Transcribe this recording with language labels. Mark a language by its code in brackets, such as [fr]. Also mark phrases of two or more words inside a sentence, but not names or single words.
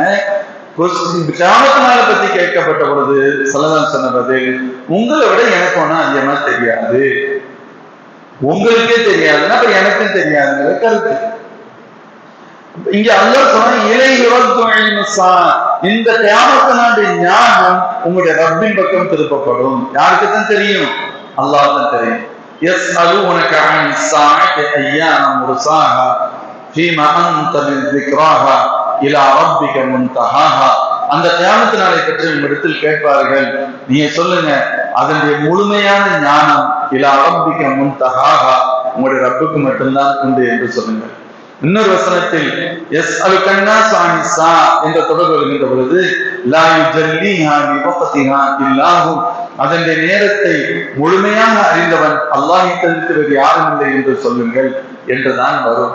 [ta] கியாமத்தினால பத்தி கேட்கப்பட்ட பொழுது ஸல்லல்லாஹு சொன்ன பதில், உங்களை விட எனக்கு ஒன்னும் அதிகமா தெரியாது, உங்களுக்கே தெரியாதுன்னா அப்ப எனக்கும் தெரியாதுங்கிற கருத்து. இங்க அல்லாஹ் சொன்னா இந்த கியாமத்தினுடைய ஞானம் உங்களுடைய ரப்பின் பக்கம் திருப்பப்படும். யாருக்கு தான் தெரியும்? அல்லாஹ் தான் தெரியும். [ar] يسألونك عن الساعة أيان مرساها فيما أنت من ذكراها إلى ربك منتهاها. [ta] அந்த கியாமத் நாளை பற்றி உங்களிடத்தில் கேட்பார்கள், நீங்க சொல்லுங்க அதனுடைய முழுமையான ஞானம் [ar] إلى ربك منتهاها, [ta] உங்களுடைய ரப்புக்கு மட்டும்தான் உண்டு என்று சொல்லுங்கள். இன்னொரு வசனத்தில் [ar] يسألك الناس عن الساعة [ta] என்ற தொடர் வருகின்ற பொழுது [ar] لا يجليها لوقتها إلا هو, [ta] அதனுடைய நேரத்தை முழுமையாக அறிந்தவன் அல்லாஹ்வை தவிர்த்து வேறு யாரும் இல்லை என்று சொல்லுங்கள் என்றுதான் வரும்.